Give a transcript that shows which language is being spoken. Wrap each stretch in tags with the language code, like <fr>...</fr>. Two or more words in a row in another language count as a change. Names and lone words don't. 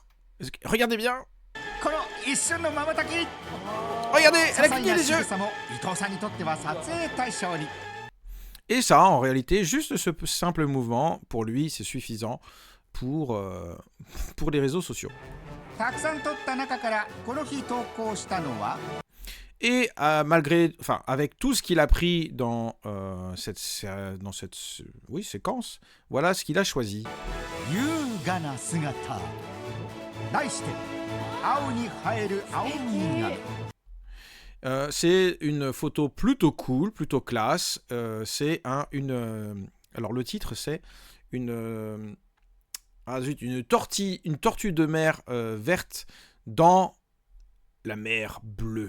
<fr>Regardez bien.</fr> <ja>この一瞬の瞬き。</ja> <fr>Regardez,</fr> <ja>些</ja> <fr>elle a</fr> <ja>細</ja> <fr>cligné</fr> <ja>な</ja> <fr>les</fr> <ja>仕</ja> <fr>yeux.</fr> <ja>草も伊藤さんにとっては撮影対象に。</ja> <fr>Et ça, en réalité, juste ce simple mouvement, pour lui, c'est suffisant pour les réseaux sociaux.</fr> <ja>たくさん撮った中からこの日投稿したのは</ja> <fr>Et avec tout ce qu'il a pris dans cette séquence, voilà ce qu'il a choisi.</fr> <ja>優雅な姿。題して青に映える青みが。</ja> <fr>C'est une photo plutôt cool, plutôt classe. C'est alors le titre c'est une tortue de mer verte dans la mer bleue.</fr>